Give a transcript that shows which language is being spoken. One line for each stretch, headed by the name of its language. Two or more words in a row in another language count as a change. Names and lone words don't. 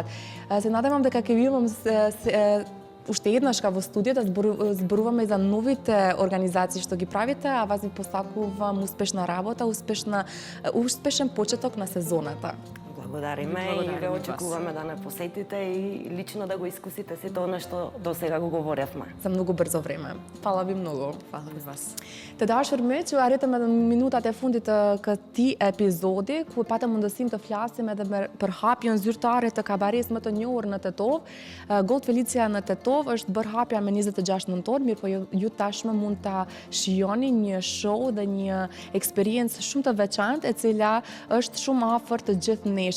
Macedonian: Се надевам дека ќе ви имам уште еднаш во студија да зборуваме за новите организации што ги правите, а вас ви посакувам успешна работа, успешен почеток на сезоната. Благодариме и ве очекуваме да не посетите и лично да го искусите сето она што до сега го говоревме. За многу брзо време. Фала ви многу. Фала ви вас.
Albanian: Te dashur miq, ju arritëm edhe në minutat e fundit të këtij epizodi, ku patëm mundësinë të flasim edhe për hapjen zyrtare të kabares më të njohur në Tetov. Gold Felicia në Tetov është bërë hapja me 26 nëntor, mirë po ju tashmë mund ta shijoni një show dhe një eksperiencë shumë të veçantë e cila është shumë afër të gjithë nesh.